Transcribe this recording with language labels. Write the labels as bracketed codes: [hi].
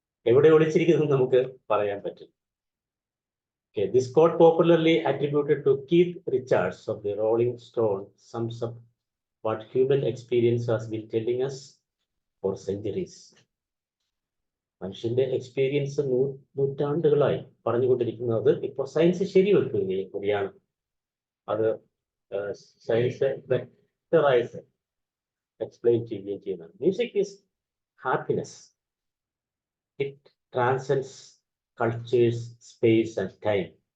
[ml] എവിടെ ഒളിച്ചിരിക്കുന്നത് നമുക്ക് പറയാൻ പറ്റും. [en] Okay, this quote, popularly attributed to Keith Richards of the Rolling Stone, sums up what human experience has been telling us for centuries. [ml] മനുഷ്യന്റെ experience നൂറ്റാണ്ടുകളായി പറഞ്ഞുകൊണ്ടിരിക്കുന്നത് ഇപ്പോൾ സയൻസ് ശരിവെക്കുകയാണ്. അത് സയൻസ് ബെറ്ററായിട്ട് എക്സ്പ്ലെയിൻ ചെയ്യുകയും ചെയ്യുന്നതാണ്. [en] Music is happiness. It transcends cultures, space and time.